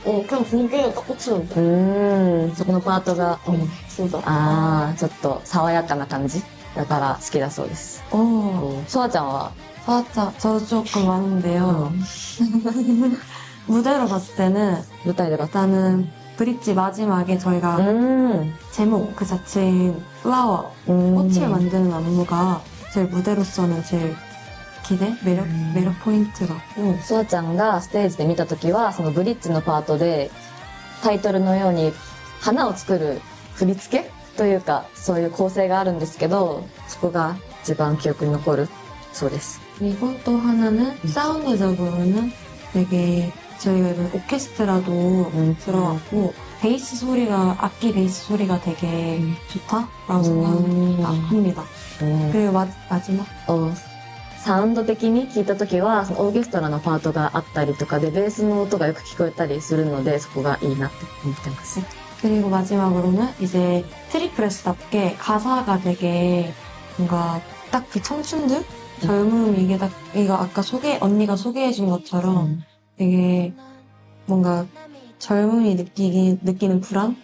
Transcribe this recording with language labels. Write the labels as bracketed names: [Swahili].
[Korean] 그냥 보기에 딱 꽂히는데. [Japanese] そこのパートが、 [Korean] 진짜. [Japanese] ちょっと爽やかな感じだから好きだそうです。ソアちゃんは、 [Korean] 맞아. 저도 조금 많은데요. 무대로 봤을 때는 [Japanese] 舞台で [Korean] 봤을 일단은 브릿지 마지막에 저희가 제목 그 자체인 플라워 꽃을 만드는 안무가 제일 무대로서는 제일 매력 포인트 같고 [Japanese] ソアちゃんがステージで見たときは、そのブリッジのパートでタイトルのように花を作る振り付けというか、そういう構成があるんですけど、そこが一番記憶に残るそうです。 [Korean] 그리고 또 하나는 사운드적으로는 되게 저희가 이번 오케스트라도 들어왔고 악기 베이스 소리가 되게 좋다라고 생각합니다. 그리고 마지막 [Japanese] サウンド的に聞いたときは、そのオーケストラのパートがあったりとかで、ベースの音がよく聞こえたりするので、そこがいいなって思ってます。 [Korean] 그리고 마지막으로는 이제 트리플스답게 가사가 되게 뭔가 딱 그 청춘들? 젊음 이거 아까 언니가 소개해준 것처럼 되게 뭔가 젊음이 느끼는 불안?